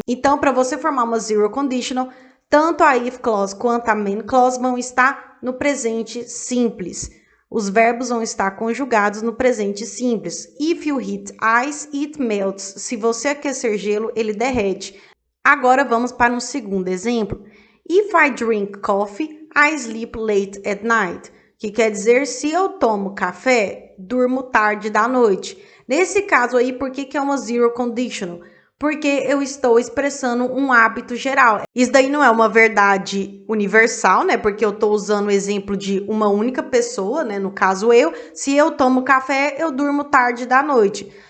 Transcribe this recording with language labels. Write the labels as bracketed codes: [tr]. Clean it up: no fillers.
[pt] Então, para você formar uma zero conditional, tanto a if clause quanto a main clause vão estar no presente simples. Os verbos vão estar conjugados no presente simples. [en] If you heat ice, it melts. [pt] Se você aquecer gelo, ele derrete. Agora vamos para um segundo exemplo. [en] If I drink coffee, I sleep late at night. [pt] Que quer dizer, se eu tomo café, durmo tarde da noite. Nesse caso aí, por que é uma zero conditional? Porque eu estou expressando um hábito geral. Isso daí não é uma verdade universal, né? Porque eu estou usando o exemplo de uma única pessoa, né? No caso eu, se eu tomo café, eu durmo tarde da noite.